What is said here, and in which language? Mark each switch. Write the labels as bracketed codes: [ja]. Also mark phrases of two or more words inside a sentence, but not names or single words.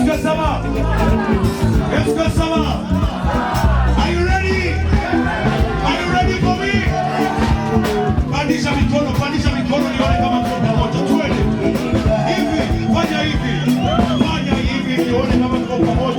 [fr] ça va? Est-ce que ça va? [en] Are you ready? Are you ready for me? [sw] Pandisha mikono nione kama tuko pamoja. Twende. Hivi, fanya hivi. Fanya hivi nione kama tuko pamoja.